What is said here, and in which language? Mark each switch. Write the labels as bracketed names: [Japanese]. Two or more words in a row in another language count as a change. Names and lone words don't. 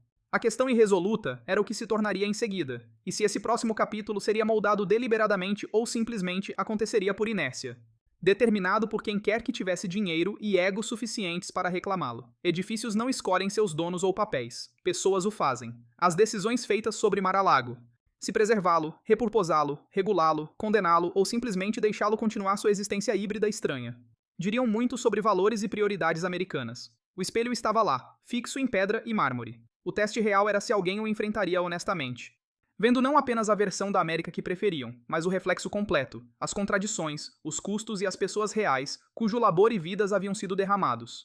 [Portuguese] A questão irresoluta era o que se tornaria em seguida, e se esse próximo capítulo seria moldado deliberadamente ou simplesmente aconteceria por inércia. Determinado por quem quer que tivesse dinheiro e ego suficientes para reclamá-lo. Edifícios não escolhem seus donos ou papéis, pessoas o fazem. As decisões feitas sobre Mar-a-Lago. Se preservá-lo, repurposá-lo, regulá-lo, condená-lo ou simplesmente deixá-lo continuar sua existência híbrida estranha. Diriam muito sobre valores e prioridades americanas. O espelho estava lá, fixo em pedra e mármore. O teste real era se alguém o enfrentaria honestamente. Vendo não apenas a versão da América que preferiam, mas o reflexo completo, as contradições, os custos e as pessoas reais, cujo labor e vidas haviam sido derramados.